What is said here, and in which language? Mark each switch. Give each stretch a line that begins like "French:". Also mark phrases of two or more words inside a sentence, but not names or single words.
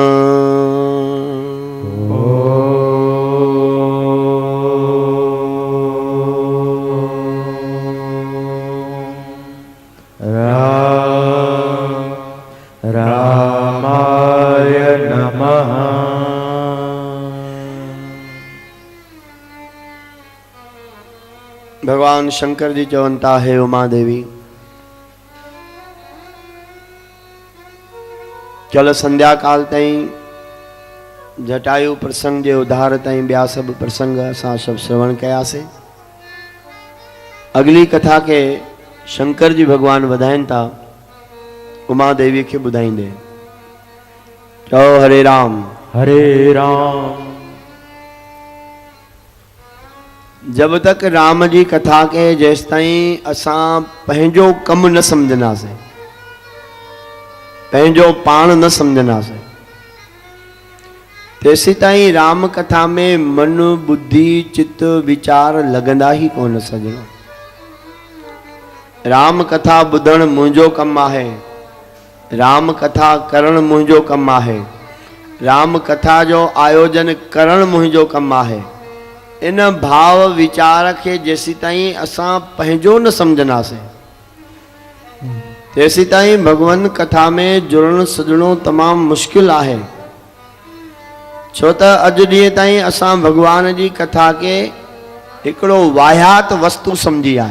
Sanskrit: रामाय नमः।
Sindhi: भगवान शंकर जी चवंता है उमा देवी चल संध्या काल ताईं जटायु प्रसंग जे उधार ताईं ॿिया सभु प्रसंग असां सभु श्रवण कयासीं। अगली कथा के शंकर जी भगवान वधाइनि था उमा देवी के ॿुधाईंदे। चओ हरे राम। हरे राम।
Hindi: जब तक
Sindhi: राम जी कथा के जेस ताईं असां पंहिंजो कम न समझंदासीं, पंहिंजो पाण न समझंदासीं, तेसी ताईं राम कथा में मन बुद्धि चित्त विचार लगंदा ही कोन सजणो। राम कथा ॿुधण मुंहिंजो कमु आहे, राम कथा करण मुंहिंजो कमु आहे, राम कथा जो आयोजन करण मुंहिंजो कमु आहे। इन भाव विचार के जेसी ताईं असां पंहिंजो न समझंदासीं तेसी ताईं भगवान कथा में जुड़न सजणो तमाम मुश्किल आहे। छो त अॼु ॾींहं ताईं असां भगवान जी कथा के हिकिड़ो वाहियात वस्तु समझी आहे।